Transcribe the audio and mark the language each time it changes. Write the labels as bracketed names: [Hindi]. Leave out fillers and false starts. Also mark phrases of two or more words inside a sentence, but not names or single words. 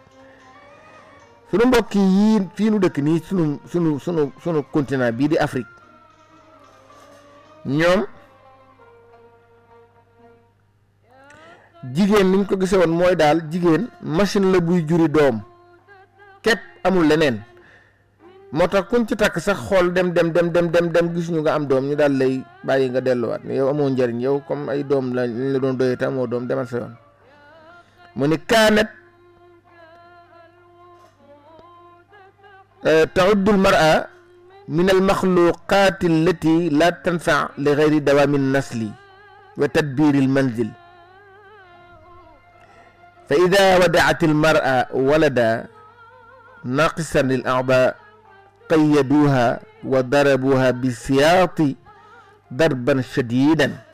[Wolof] sunu mbokk yi fii nu dëkk nii sunu continent bii di Afrique ñoom jigéen niñ ko gisee woon mooy daal jigéen machine la buy juri doom képp amul leneen moo tax kuñ ci takk sax xool dem gis ñu nga am doom ñu daal lay bàyyi nga delluwaat ne yow amoo njariñ yow comme ay doom lañ la doon doyee te amoo doom demal sa yoon. mu ni [Arabic] kaanat تعد المرأة من المخلوقات التي لا تنفع لغير دوام النسل وتدبير المنزل فإذا ودعت المرأة ولدا ناقصا للأعضاء قيدوها وضربوها بالسياط ضربا شديدا